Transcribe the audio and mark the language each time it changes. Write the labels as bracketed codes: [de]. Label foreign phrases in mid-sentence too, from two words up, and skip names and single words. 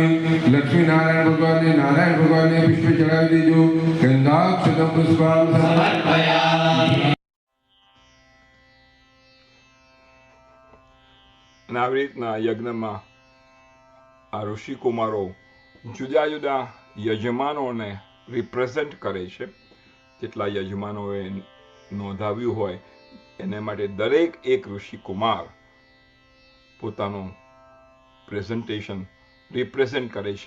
[hi] लक्ष्मी नारायण भगवान ने पुष्प चढ़ा दीजो, [sa] गंधाक्षतम पुष्पां समर्पयामि। [gu] અને આવી રીતના યજ્ઞમાં આ ઋષિકુમારો જુદા જુદા યજમાનોને રિપ્રેઝેન્ટ કરે છે। જેટલા યજમાનોએ નોંધાવ્યું હોય એને માટે દરેક એક ઋષિકુમાર પોતાનું [en] presentation represent [gu] કરે છે।